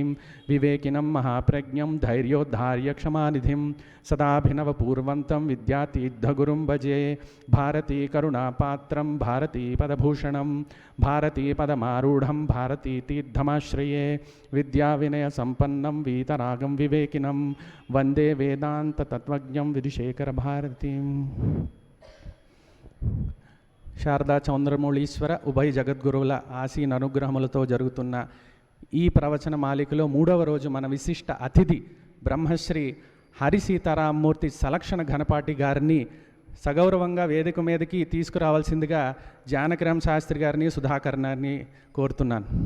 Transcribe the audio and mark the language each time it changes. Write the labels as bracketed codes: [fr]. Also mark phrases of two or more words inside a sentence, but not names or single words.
[sa] विवेकिनं महाप्रज्ञं धैर्योद्धार्यक्षमानिधिं सदाभिनवपूर्वन्तं विद्यातीर्थगुरुं भजे. भारतीकरुणापात्रं भारतीपदभूषणं भारतीपदमारूढं भारतीतीर्थमाश्रये. विद्याविनयसम्पन्नं वीतरागं विवेकिनं वन्दे वेदान्ततत्त्वज्ञं विधुशेखरभारतीं. [te] శారదా చౌంద్రమౌళీశ్వర ఉభయ జగద్గురువుల ఆసీన అనుగ్రహములతో జరుగుతున్న ఈ ప్రవచన మాలికలో 3వ రోజు మన విశిష్ట అతిథి బ్రహ్మశ్రీ హరి సీతారామమూర్తి సెలక్షన్ ఘనపాటి గారిని సగౌరవంగా వేదిక మీదకి తీసుకురావాల్సిందిగా జానకిరామ్ శాస్త్రి గారిని సుధాకర్ గారిని కోరుతున్నాను.